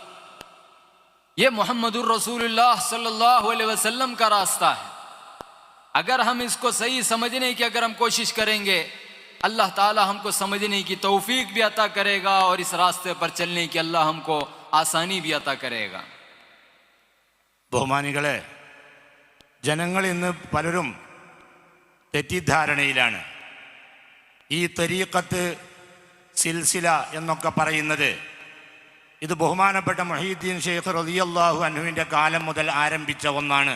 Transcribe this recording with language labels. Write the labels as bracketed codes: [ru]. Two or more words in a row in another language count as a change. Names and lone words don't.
[hi] ये [ar] محمد رسول الله صلى الله عليه وسلم [hi] का रास्ता है। अगर हम इसको सही समझने की अगर हम कोशिश करेंगे, [ar] الله تعالى [hi] हमको समझने की तौफीक भी अता करेगा और इस रास्ते पर चलने की अल्लाह हमको आसानी भी अता करेगा। [ml] ബഹുമാനികളെ, ജനങ്ങൾ ഇന്ന് പലരും തെറ്റിദ്ധാരണയിലാണ്. ഈ തരീഖത്ത്, സിൽസില എന്നൊക്കെ പറയുന്നത് ഇത് ബഹുമാനപ്പെട്ട മുഹീദ്ദീൻ ഷെയ്ഖ് [ar] رضي الله عنه [ml] കാലം മുതൽ ആരംഭിച്ച ഒന്നാണ്.